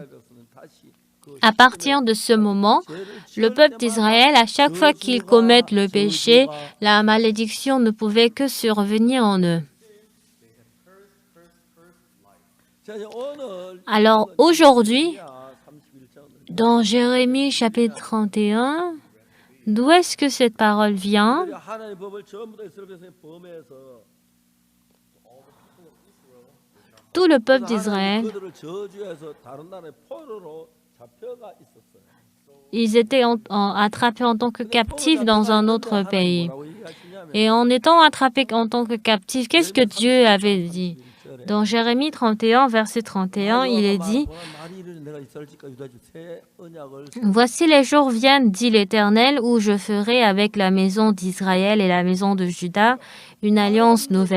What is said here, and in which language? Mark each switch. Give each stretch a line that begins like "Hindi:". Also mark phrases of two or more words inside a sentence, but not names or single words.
French: À partir de ce moment, le peuple d'Israël, à chaque fois qu'ils commettent le péché, la malédiction ne pouvait que survenir en eux. Alors aujourd'hui, dans Jérémie chapitre 31, D'où est-ce que cette parole vient?
Korean: 이스라엘이 하나님의 법을 전부 다 이스라엘 백성이 범해서
French: Tout le peuple
Korean: 그래서 하나님이
French: d'Israël,
Korean: 그들을 저주해서 다른 나라의 포로로 잡혀가 있었어요.
French: ils étaient attrapés en tant que
Korean: 근데 포로
French: captifs dans
Korean: 잡혀가
French: un
Korean: 있는데
French: autre
Korean: 하나님이
French: pays.
Korean: 뭐라고 얘기하시냐면
French: Et en étant attrapés en tant que captifs, qu'est-ce que Dieu avait dit? Dans Jérémie 31, verset 31, il est dit, « Voici les jours viennent, dit l'Éternel, où je ferai avec la maison d'Israël et la maison de Juda une alliance nouvelle.